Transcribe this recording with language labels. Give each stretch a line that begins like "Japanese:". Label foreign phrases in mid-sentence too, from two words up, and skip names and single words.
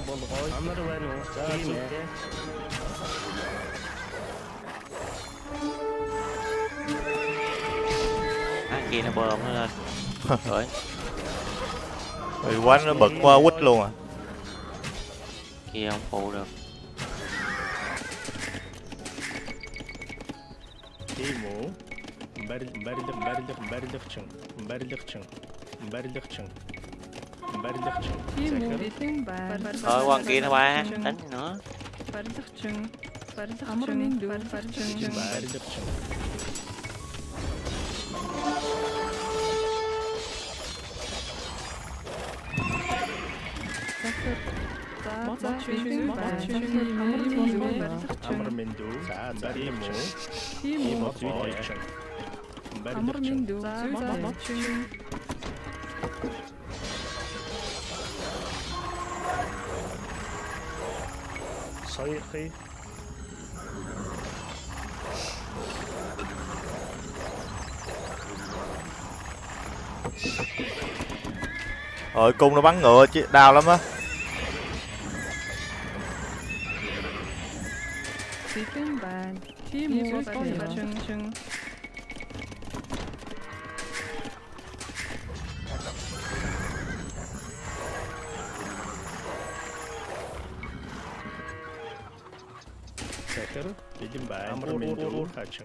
Vietnamese: Kia nó bơm nó lên. Rồi. Rồi quánh nó bật qua quýt luôn à. Kia không phụ được.
Mongolian: Тийм үү? Барилгачин. тийм үү бэлэн бай
Vietnamese: Thôi qua kia nó ba. Đánh nữa.
Mongolian: барилгачин амрын мэндүү барилгачин Барилгачин. захир за бэлэн бай амрын мэндүү барилгачин Амар мэндүү. За тийм үү? тийм үү Зүйтэй. амрын мэндүү барилгачин Соёхи.
Vietnamese: Rồi cung nó bắn ngựa chứ đau lắm á.
Mongolian: bэлэн бай тийм үү барилгачин Захир бэлэн бай. Амар мэндүү. Хачин.